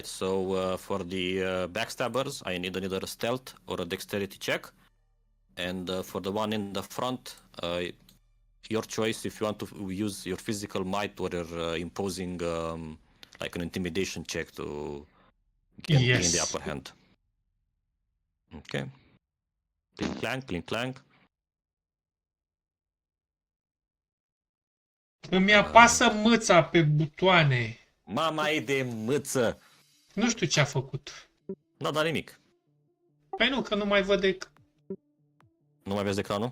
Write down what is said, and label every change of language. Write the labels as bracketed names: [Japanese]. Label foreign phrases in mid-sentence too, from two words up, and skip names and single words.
[English] So for the backstabbers, I need either a stealth or a dexterity check, and for the one in the front, your choice. If you want to use your physical might or your imposing, like an intimidation check to get in the upper hand. Okay. Clink, clank. [Romanian] Îmi apasă mâța pe butoane. Mama e de mâță. Nu știu ce a făcut. N-a dat nimic. Păi nu, că nu mai văd Nu mai vezi ecranul?